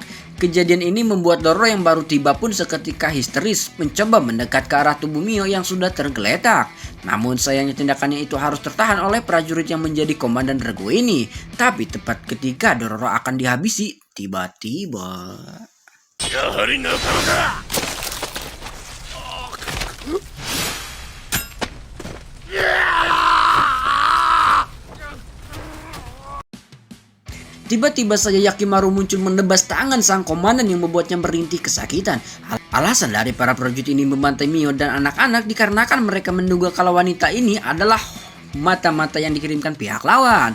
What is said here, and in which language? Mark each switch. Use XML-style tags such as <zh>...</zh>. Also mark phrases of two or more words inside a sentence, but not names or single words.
<id>Kejadian ini membuat Dororo yang baru tiba pun seketika histeris mencoba mendekat ke arah tubuh Mio yang sudah tergeletak. Namun sayangnya tindakannya itu harus tertahan oleh prajurit yang menjadi komandan regu ini. Tapi tepat ketika Dororo akan dihabisi, tiba-tiba...</id> <ja>やはり仲間か。</ja> <id>Tiba-tiba saja Yakimaru muncul menebas tangan sang komandan yang membuatnya merintih kesakitan. Alasan dari para prajurit ini membantai Mio dan anak-anak dikarenakan mereka menduga kalau wanita ini adalah mata-mata yang dikirimkan pihak lawan.</id>